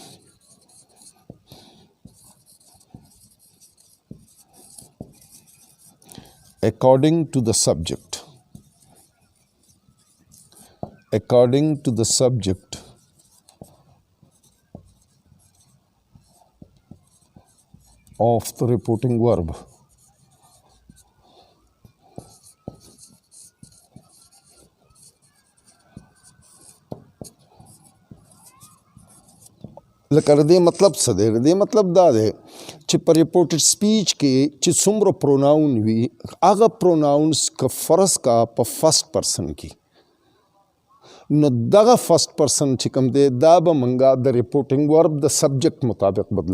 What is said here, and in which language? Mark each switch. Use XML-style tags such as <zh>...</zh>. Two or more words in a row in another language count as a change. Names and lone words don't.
<en>according to the subject of the reporting verb.</en> <ps>لکه د دې مطلب څه دی؟ د دې مطلب دا دی چې په</ps> <en>reported speech</en> <ps>کې چې څومره پروناون وي هغه پروناونز که فرض کا په</ps> <en>first person</en> <ps>کې نو دغه</ps> <en>first person</en> <ps>چې کوم دی دا به منګه د</ps> <en>reporting verb</en> <ps>د سبجیکټ مطابق بدلو.</ps>